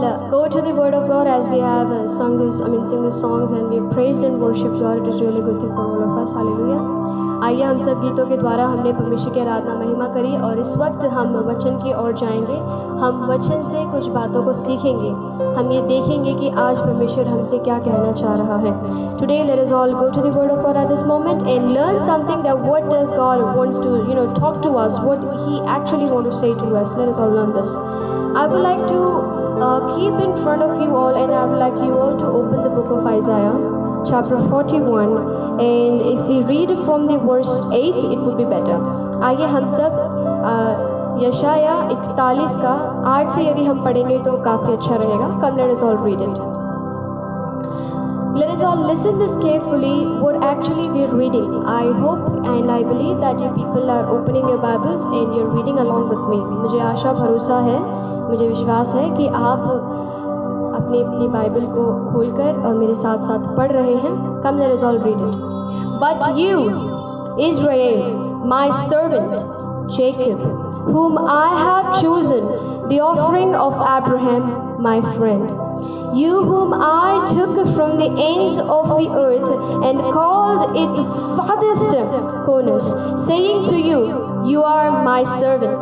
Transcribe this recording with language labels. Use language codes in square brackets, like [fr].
[en] go to the Word of God as we have sing the songs and we have praised and worshipped God. It is really good thing for all of us. Hallelujah. [hi] आइए हम सब गीतों के द्वारा हमने परमेश्वर की आराधना महिमा करी और इस वक्त हम वचन की ओर जाएंगे. हम वचन से कुछ बातों को सीखेंगे. हम ये देखेंगे कि आज परमेश्वर हमसे क्या कहना चाह रहा है. [en] Today let us all go to the Word of God at this moment and learn something that what does God wants to talk to us, what He actually want to say to us. Let us all learn this. I would like to keep in front of you all and I would like you all to open the book of Isaiah chapter 41 and if we read from the verse 8 it would be better. [hi] आइए हम सब यशाया 41 का 8 से यदि हम पढ़ेंगे तो काफ़ी अच्छा रहेगा. [en] Come let us all read it. Let us all listen this carefully what actually we are reading. I hope and I believe that you people are opening your Bibles and you are reading along with me. [hi] मुझे आशा भरोसा है, मुझे विश्वास है कि आप अपनी Bible को खोलकर और मेरे साथ साथ पढ़ रहे हैं. [en] Come let us all read it. But you, Israel, my servant, Jacob, whom I have chosen, the offering of Abraham, my friend. You whom I took from the ends of the earth and called its farthest corners, saying to you, you are my servant.